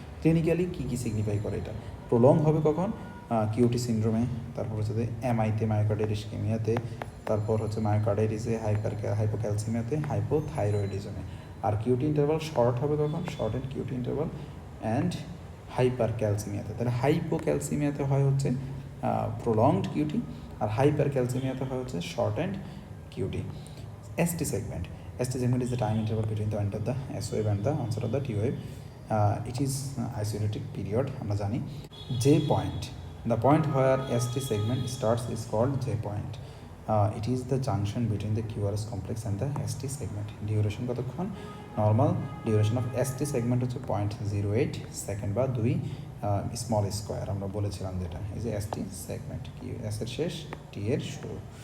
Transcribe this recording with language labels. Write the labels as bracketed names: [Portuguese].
[Bangla] Clinically কী কী signify করে? এটা prolong হবে কখন? কিউটি সিনড্রোমে, তারপর হচ্ছে যে এমআইতে, মায়োকার্ডিয়াল ইসকেমিয়াতে, তারপর হচ্ছে মায়োকার্ডাইটিসে, হাইপোক্যালসিমিয়াতে, হাইপোথাইরয়েডিজমে। আর কিউটি ইন্টারভাল শর্ট হবে কখন? Short and cutie interval and হাইপারক্যালসিমিয়াতে। তাহলে হাইপোক্যালসিমিয়াতে হয় হচ্ছে প্রলংড কিউটি, আর হাইপারক্যালসিমিয়াতে হয় হচ্ছে short and cutie. [English] ST segment. ST segment is the time interval between the end of the S wave and the onset of the T wave. It is isolated period [Bangla] আমরা জানি। [English] J point, the point where ST segment starts is called J point. It is the junction between the QRS complex and the ST segment. Duration কতক্ষণ? [Bangla] Normal duration of ST segment হচ্ছে 0.08 second বা 2 small square আমরা বলেছিলাম, যেটা এই যে ST segment, Q S এর শেষ, টি এর শুরু।